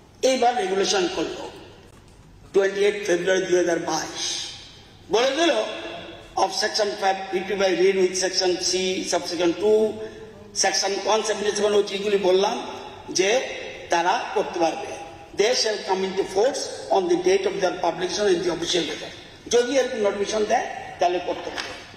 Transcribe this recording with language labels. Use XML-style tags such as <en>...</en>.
<bn>এইবার রেগুলেশন করলো 28 ফেব্রুয়ারি 2022, বলে দিল</bn> <en>of section 50 by read with section C subsection 2 section 177</en> <bn>যেগুলি বললাম যে তারা করতে পারবে।</bn> <en>They shall come into force on the date of their publication in the official gazette.</en> <bn>যদি এরকম নোটিফিকেশন দেয় তাহলে করতে পারবে।</bn>